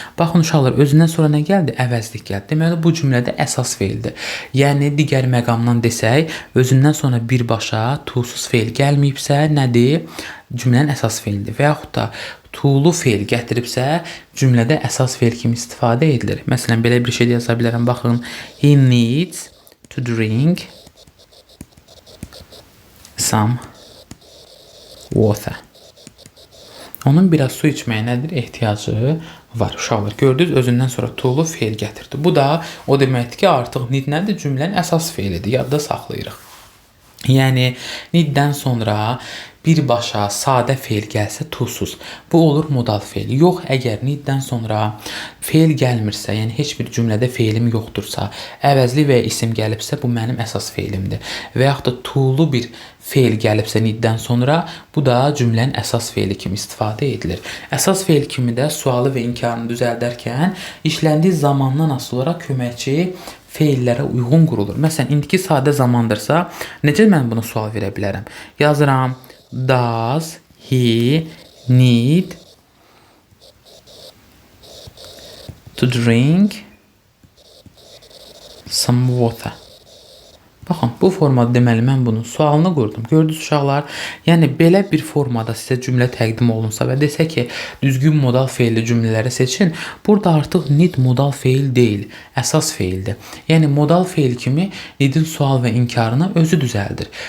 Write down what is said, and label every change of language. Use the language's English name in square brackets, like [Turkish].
[Azerbaijani] Baxın, uşaqlar, özündən sonra nə gəldi? Əvəzlik gəldi. Deməli, bu cümlədə əsas feildir. Yəni, digər məqamdan desək, özündən sonra birbaşa to-suz feil gəlməyibsə, nədir? Cümlənin əsas feildir. Və yaxud da to-lu feil gətiribsə, cümlədə əsas feil kimi istifadə edilir. Məsələn, belə bir şey yaza bilərəm. [English] Baxın, he needs to drink some water. [Azerbaijani] Onun biraz su içməyə nədir? Ehtiyacı var. Uşaqlar, gördünüz, özündən sonra to-lu feil gətirdi. Bu da o deməkdir ki, artıq need nədir? Cümlənin əsas feilidir. Yadda saxlayırıq. Yəni, need-dən sonra birbaşa sadə feil gəlsə to-suz. Bu olur modal feil. Yox, əgər need-dən sonra feil gəlmirsə, yəni heç bir cümlədə feilim yoxdursa, əvəzli və ya isim gəlibsə, bu mənim əsas feilimdir. Və yaxud da to-lu bir feil gəlibsə need-dən sonra, bu da cümlənin əsas feili kimi istifadə edilir. Əsas feil kimi də sualı və inkarını düzəldərkən işləndiyi zamandan asılı olaraq köməkçi feillərə uyğun qurulur. Məsələn, indiki sadə zamandırsa, necə mən buna sual verə bilərəm? [English] Yazıram, does he need to drink some water? [Azerbaijani] Baxın, bu formada deməli mən bunun sualını qurdum. Gördünüz uşaqlar? Yəni, belə bir formada sizə cümlə təqdim olunsa və desə ki, düzgün modal feilli cümlələri seçin, burada artıq need modal feil deyil, əsas feildir. Yəni, modal feil kimi needin sual və inkarını özü düzəldir.